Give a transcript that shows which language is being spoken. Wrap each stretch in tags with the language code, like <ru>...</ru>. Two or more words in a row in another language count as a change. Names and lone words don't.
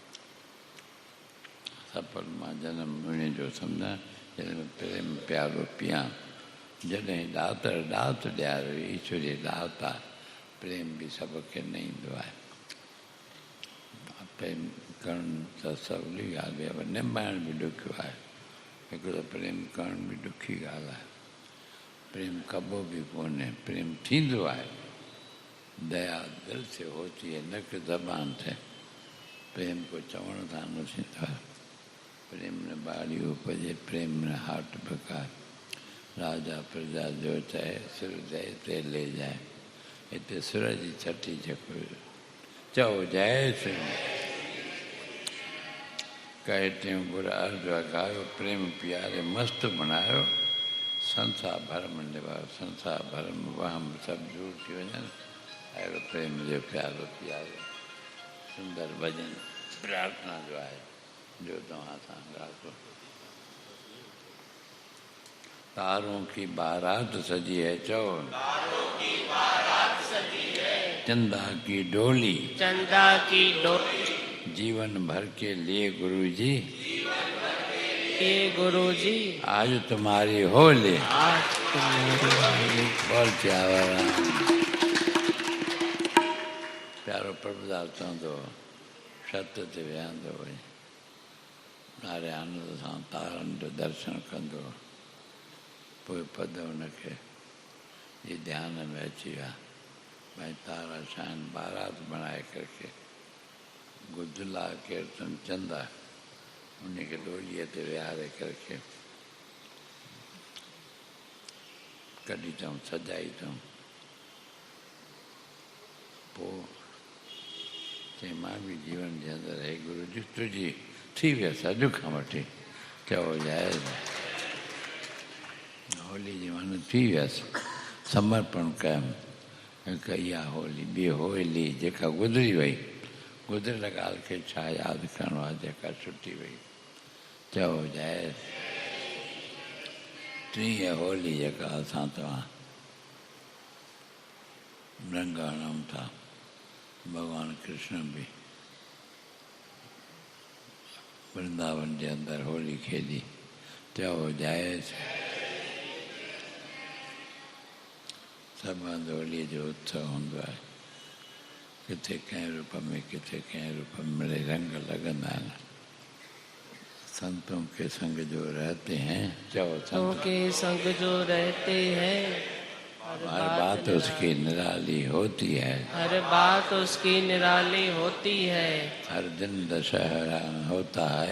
<sd>सफल मां जनम उन जो सम्झां जॾहिं प्रेम प्यालो पियां जॾहिं ॾातर ॾात ॾियारो ईश्वरी ॾात आहे प्रेम बि सभ खे न ईंदो आहे प्रेम करणु त सवली ॻाल्हि आहे पर निभाइण बि ॾुखियो आहे हिकु त प्रेम करणु बि ॾुखी ॻाल्हि आहे प्रेम कबो बि कोन्हे प्रेम थींदो आहे</sd> <hi>दया दिलि से होती है न कि ज़बान से</hi> <sd>प्रेम को चवण सां न थींदो आहे</sd> <hi>प्रेम न बाड़ी उपजे प्रेम न हाट बकाए राजा प्रजा जो चाहे सिर दे ते ले जाए</hi> <sd>हिते सुर जी छठी जेको चओ जय सिंह कहे टियों गुर अर्ज अघायो प्रेम प्यारे मस्त बणायो संसार भरम निभायो संसार भरम वहम सभु दूर थी वञनि अहिड़ो प्रेम जो प्यारो प्यारो सुंदर भॼन प्रार्थना जो आहे जो तव्हां सां ॻाल्हि</sd> <hi>तारों की बारात सजी है चो चंदा की डोली चंदा की डोली जीवन भर के लिए गुरु जी ये गुरु जी आज तुम्हारी होली आज तुम्हारी</hi> <sd>बोल चावरा प्यारो प्रभुदास चवंदो छत ते विहंदो वञी नारे आनंद सां तारनि जो दर्शन कंदो पोइ पद हुनखे जे ध्यान में अची विया भाई तारा शान बारात बनाए करके गुदला कीर्तन चंदा उन्हीं के डोलिए ते विहारे करके कढी अथऊं सजाई अथऊं पोइ चई मां बि जीवन जे अंदरि हे गुरू जी तुंहिंजी थी वियसि अॼु खां वठी चओ जाए होली जी माना थी वियसि समर्पण कयमि हिकु इहा होली ॿी होली जेका गुज़री वई गुज़िरियल ॻाल्हि खे छा यादि करिणो आहे जेका छुटी वई चओ जाए टीह होली जेका असां तव्हां रंग हणूं था भॻवानु कृष्ण बि वृंदावन जे अंदरि होली खेॾी चओ जाए सभु हंधि होलीअ जो उत्सव हूंदो आहे किथे कंहिं रूप में किथे कंहिं रूप में मिड़े रंग लॻंदा आहिनि</sd> <hi>संतों के संग जो रहते हैं</hi> <sd>चओ</sd> <hi>संतों संत के संग जो रहते हैं हर बात उसकी निराली होती है हर बात उसकी निराली होती है हर दिन दशहरा होता है</hi>